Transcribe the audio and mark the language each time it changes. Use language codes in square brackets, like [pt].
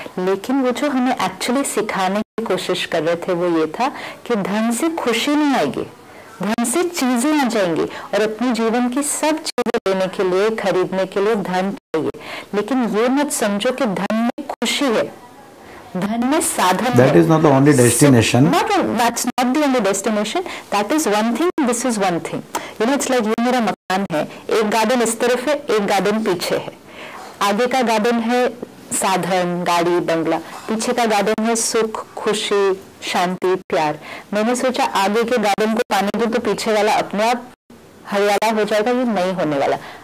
[hi] लेकिन वो जो हमें एक्चुअली सिखाने की कोशिश कर रहे थे वो ये था कि धन से खुशी नहीं आएगी, धन से चीजें आ जाएंगी, और अपने जीवन की सब चीजें लेने के लिए, खरीदने के लिए धन चाहिए। लेकिन ये मत समझो कि धन में खुशी है, धन में साधन [en] That is not the only destination. That's not the only destination. That is one thing. This is one thing. You know, it's like [hi] ये मेरा मकान है, एक गार्डन इस तरफ है, एक गार्डन पीछे है। आगे का गार्डन है साधन, गाड़ी, बंगला, पीछे का गार्डन है सुख, खुशी, शांति, प्यार। मैंने सोचा आगे के गार्डन को पानी दूं तो पीछे वाला अपने आप हरियाला हो जाएगा, ये नहीं होने वाला।